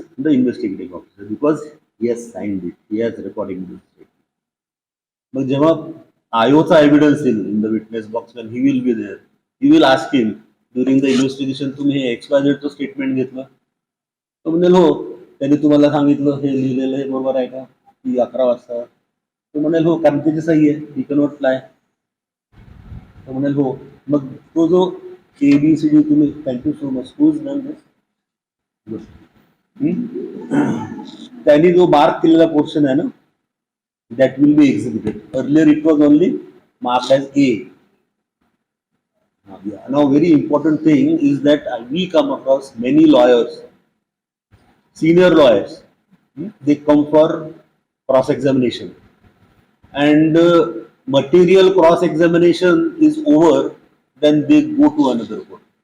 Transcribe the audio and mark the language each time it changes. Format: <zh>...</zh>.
<en>The investigating officer, because he has signed it, he has recording this.</en> <mr>मग जेव्हा आयोचा evidence येईल</mr> <en>in the witness box when he will be there, he will ask him during the investigation</en> <mr>तुम्ही हे XYZचं statement घेतलं? तो म्हणेल हो. त्यांनी तुम्हाला सांगितलं हे लिहिलेलं आहे बरोबर आहे का की 11 वाजता? तो म्हणेल हो, कारण त्याची सही आहे,</mr> <en>He cannot lie.</en> <mr>तो म्हणेल हो. मग तो जो ABCD तुम्ही,</mr> <en>Thank you so much, who is done this? Good.</en> <mr>त्यांनी जो मार्क केलेला पोर्शन आहे ना,</mr> <en>that will be exhibited. Earlier it was only marked as A. Yeah. Now very important thing is that we come across many lawyers, senior lawyers, they come for cross examination, and material cross examination is over, then they go to another court.</en>